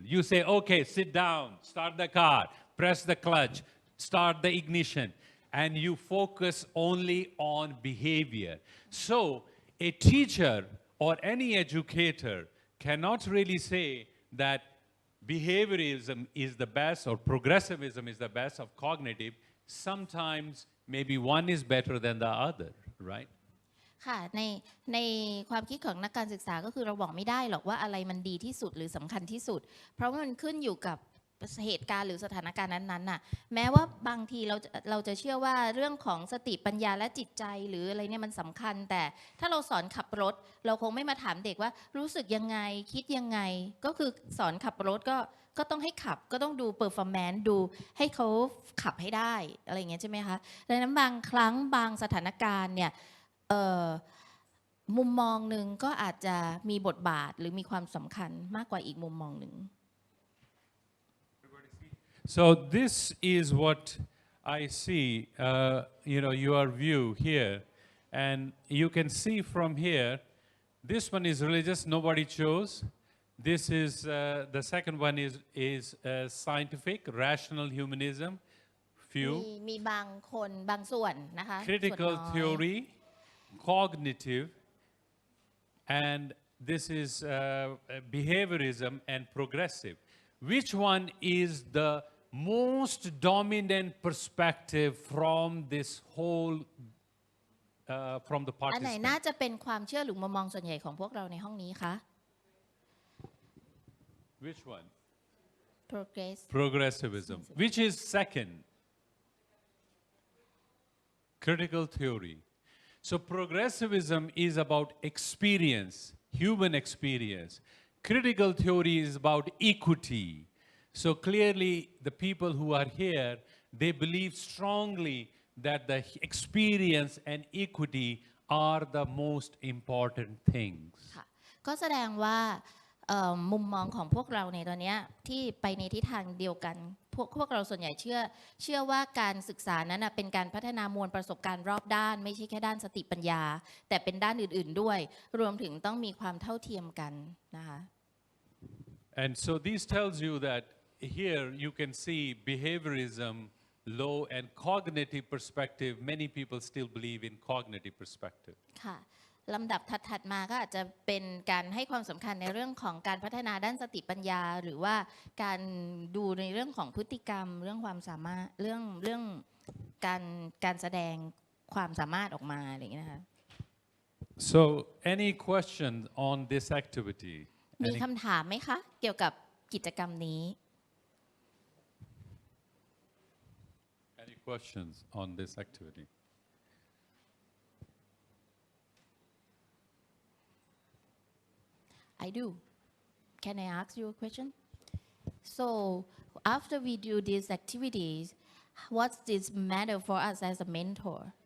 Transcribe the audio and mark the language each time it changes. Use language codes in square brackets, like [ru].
[en] You say, okay, sit down, start the car, press the clutch, start the ignition, and you focus only on behavior. So a teacher or any educator cannot really say that behaviorism is the best or progressivism is the best of cognitive. Sometimes maybe one is better than the other, right? [th] ค่ะในความคิดของนักการศึกษาก็คือเราบอกไม่ได้หรอกว่าอะไรมันดีที่สุดหรือสำคัญที่สุดเพราะว่ามันขึ้นอยู่กับเหตุการณ์หรือสถานการณ์นั้นๆน่ะแม้ว่าบางทีเราจะเชื่อว่าเรื่องของสติปัญญาและจิตใจหรืออะไรเนี่ยมันสำคัญแต่ถ้าเราสอนขับรถเราคงไม่มาถามเด็กว่ารู้สึกยังไงคิดยังไงก็คือสอนขับรถ ก็ต้องให้ขับก็ต้องดูเปอร์ฟอร์แมนซ์ดูให้เขาขับให้ได้อะไรอย่างเงี้ยใช่ไหมคะดังนั้นบางครั้งบางสถานการณ์เนี่ยมุมมองหนึ่งก็อาจจะมีบทบาทหรือมีความสำคัญมากกว่าอีกมุมมองหนึ่ง [en] So this is what I see, your view here, and you can see from here. This one is religious. Nobody chose. This is the second one is scientific, rational humanism. few [th] มีบางคนบางส่วนนะคะส่วน [en] critical [th] น้อย [en] theory, cognitive, and this is behaviorism and progressive. Which one is the most dominant perspective from this whole from the [th] อันไหนน่า [en] participants? [th] จะเป็นความเชื่อหรือมุมมองส่วนใหญ่ของพวกเราในห้องนี้คะ [en] Which one? progress Progressivism. Which is second? Critical theory. So progressivism is about experience, human experience. Critical theory is about equity. So clearly the people who are here, they believe strongly that the experience and equity are the most important things. [th] ค่ะก็แสดงว่ามุมมองของพวกเราในตอนนี้ที่ไปในทิศทางเดียวกันพวกเราส่วนใหญ่เชื่อว่าการศึกษานั้นเป็นการพัฒนามวลประสบการณ์รอบด้านไม่ใช่แค่ด้านสติปัญญาแต่เป็นด้านอื่นๆด้วยรวมถึงต้องมีความเท่าเทียมกันนะคะ [en] And so this tells you that here you can see behaviorism, low and cognitive perspective. Many people still believe in cognitive perspective. [th] ค่ะลำดับถัดมาก็อาจจะเป็นการให้ความสำคัญในเรื่องของการพัฒนาด้านสติปัญญาหรือว่าการดูในเรื่องของพฤติกรรมเรื่องความสามารถเรื่องการแสดงความสามารถออกมาอะไรอย่างนี้นะคะ [en] So any question on this activity? [th] มีคำถามไหมคะเกี่ยวกับกิจกรรมนี้ [en] Any questions on this activity? I do. Can I ask you a question? So after we do these activities, what's this matter for us as a mentor?